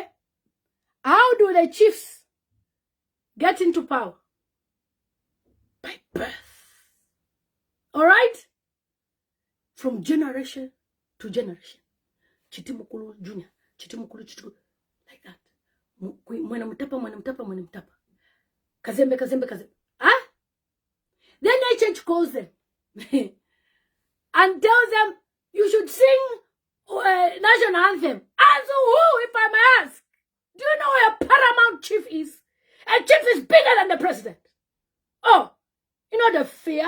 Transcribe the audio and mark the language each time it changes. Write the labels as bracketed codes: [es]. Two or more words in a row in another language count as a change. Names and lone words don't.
[en] How do the chiefs get into power? By birth. All right? From generation to generation. Chitimukulu Junior. Chitimukulu Chitimukulu. Like that. Mwana mtapa. Kazembe. Huh? Then HH calls them and tells them, you should sing national anthem. As who, if I may ask? Do you know where a paramount chief is? A chief is bigger than the president. Oh, you know the fear?